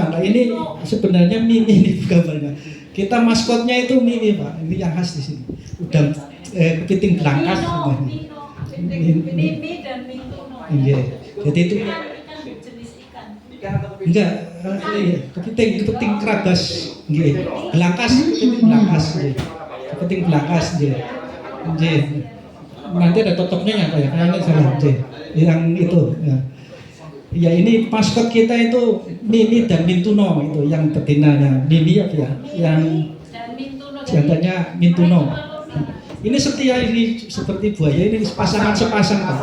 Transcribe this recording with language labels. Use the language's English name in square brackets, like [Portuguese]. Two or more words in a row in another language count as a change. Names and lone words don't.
[Indonesian] Nah, ini sebenarnya Mimi ini gambarnya. Kita maskotnya itu Mimi Pak. Ini yang khas di sini. Udang kepiting belangkas sebenarnya. Mimi dan Mintuno. Iya. Jadi itu enggak kepiting kerabas nggih. Belangkas, kepiting belangkas nggih. Kepiting belangkas nggih. Nggih. Nanti ada totoknya apa ya? Kayaknya salah nggih. Yang itu ya. Ya ini maskot kita itu Mimi dan Mintuno itu yang betinanya. Mimi apa ya? Yang jantannya Mintuno. Ini setia, ini seperti buaya, ini pasangan sepasang Pak.